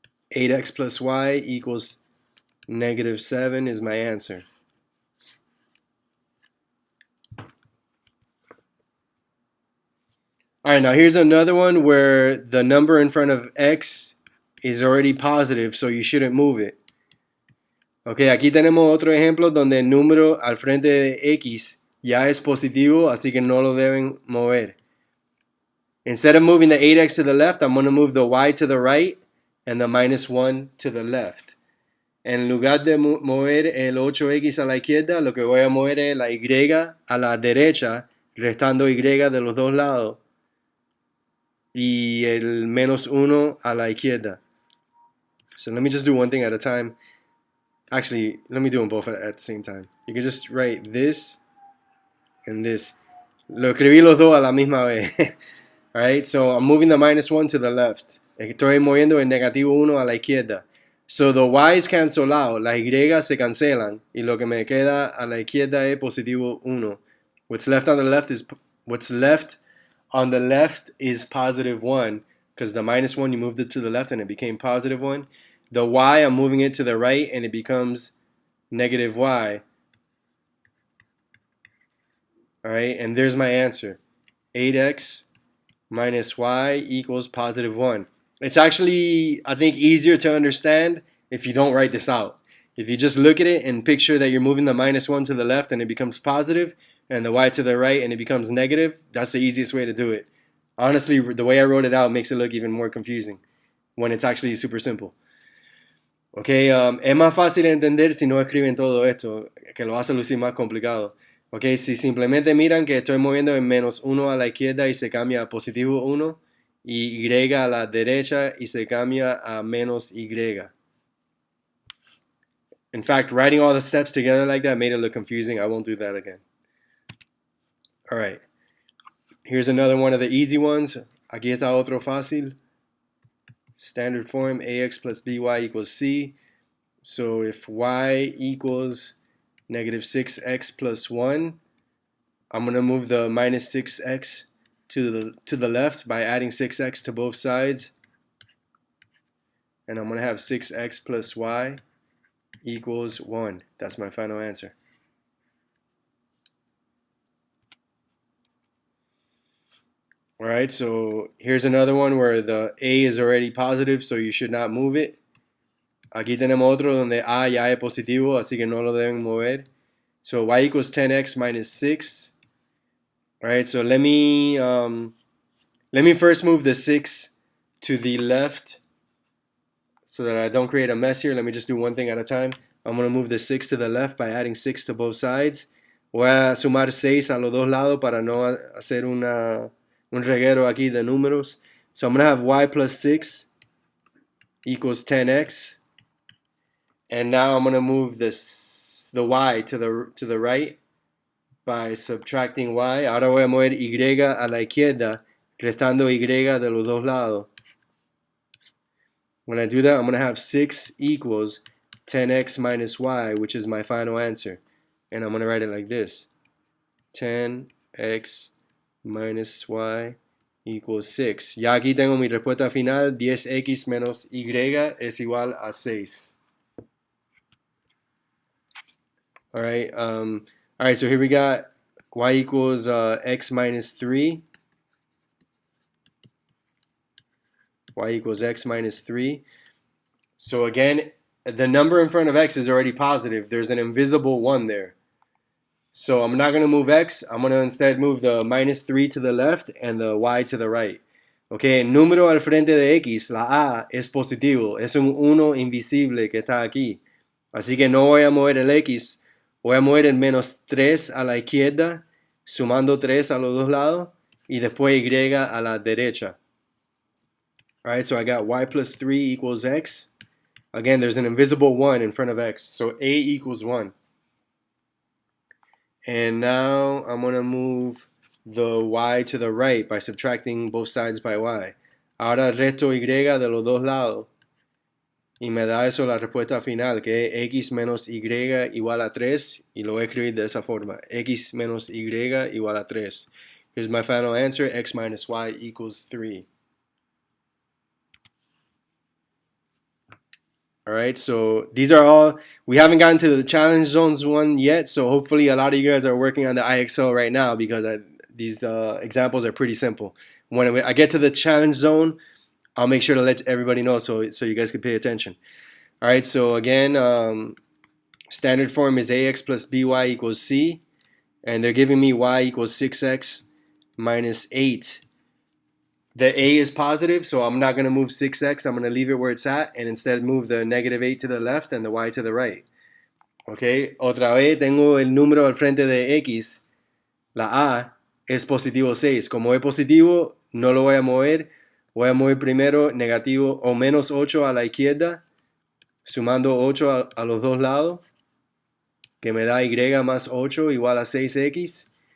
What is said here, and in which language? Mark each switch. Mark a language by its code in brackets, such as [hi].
[en] 8x plus y equals negative 7 is my answer. All right, now here's another one where the number in front of x is already positive, so you shouldn't move it. [es] Ok, aquí tenemos otro ejemplo donde el número al frente de x ya es positivo, así que no lo deben mover. [en] Instead of moving the 8x to the left, I'm going to move the y to the right and the minus 1 to the left. [es] En lugar de mover el 8x a la izquierda, lo que voy a mover es la y a la derecha, restando y de los dos lados. Y el menos 1 a la izquierda. [en] So let me just do one thing at a time. Actually, let me do them both at the same time. You can just write this and this. [es] Lo escribí los dos a la misma vez. [en] Alright, so I'm moving the minus 1 to the left. [es] Estoy moviendo el negativo 1 a la izquierda. [en] So the y's cancel out, [es] las y se cancelan, y lo que me queda a la izquierda es positivo 1. [en] What's left on the left is positive 1, because the minus 1 you moved it to the left and it became positive 1. The y, I'm moving it to the right and it becomes negative y. Alright, and there's my answer. 8x minus y equals positive 1. It's actually, I think, easier to understand if you don't write this out. If you just look at it and picture that you're moving the minus 1 to the left and it becomes positive, and the y to the right and it becomes negative, that's the easiest way to do it. Honestly, the way I wrote it out makes it look even more confusing when it's actually super simple. [es] Ok, es más fácil entender si no escriben todo esto, que lo hace lucir más complicado. Ok, si simplemente miran que estoy moviendo en menos 1 a la izquierda y se cambia a positivo 1, y y a la derecha y se cambia a menos y. [en] In fact, writing all the steps together like that made it look confusing. I won't do that again. All right, here's another one of the easy ones. [es] Aquí está otro fácil. [en] Standard form, ax plus by equals c. So if y equals negative 6x plus 1, I'm going to move the minus 6x to the left by adding 6x to both sides. And I'm going to have 6x plus y equals 1. That's my final answer. Alright, so here's another one where the a is already positive, so you should not move it. [es] Aquí tenemos otro donde a ya es positivo, así que no lo deben mover. [en] So y equals 10x minus 6. Alright, so let me first move the 6 to the left so that I don't create a mess here. Let me just do one thing at a time. I'm going to move the 6 to the left by adding 6 to both sides. [es] Voy a sumar 6 a los dos lados para no hacer un reguero aquí de números. [en] So I'm going to have y plus 6 equals 10x. And now I'm going to move the y to the right by subtracting y. [es] Ahora voy a mover y a la izquierda, restando y de los dos lados. [en] When I do that, I'm going to have 6 equals 10x minus y, which is my final answer. And I'm going to write it like this. 10x minus y equals 6. [es] Ya aquí tengo mi respuesta final. 10x menos y es igual a 6. [en] Alright, so here we got y equals x minus 3. Y equals x minus 3. So again, the number in front of x is already positive. There's an invisible 1 there. So I'm not going to move x. I'm going to instead move the minus 3 to the left and the y to the right. [es] Okay, el número al frente de x, la a, es positivo. Es un 1 invisible que está aquí. Así que no voy a mover el x. Voy a mover el menos 3 a la izquierda, sumando 3 a los dos lados, y después y a la derecha. [en] Alright, so I got y plus 3 equals x. Again, there's an invisible 1 in front of x. So a equals 1. And now I'm going to move the y to the right by subtracting both sides by y. [es] Ahora resto y de los dos lados. Y me da eso la respuesta final, que es x menos y igual a 3. Y lo voy a escribir de esa forma. X menos y igual a 3. [en] Here's my final answer. X minus y equals 3. Alright, so these are all, we haven't gotten to the challenge zones one yet, so hopefully a lot of you guys are working on the IXL right now because these examples are pretty simple. When I get to the challenge zone, I'll make sure to let everybody know so you guys can pay attention. Alright, so again, standard form is ax plus by equals c, and they're giving me y equals 6x minus 8. The a is positive, so I'm not going to move 6x. I'm going to leave it where it's at and instead move the negative 8 to the left and the y to the right. [es] Okay, otra vez tengo el número al frente de x. La a es positivo 6. Como es positivo, no lo voy a mover. Voy a mover primero negativo o menos 8 a la izquierda, sumando 8 a los dos lados, que me da y más 8 igual a 6x.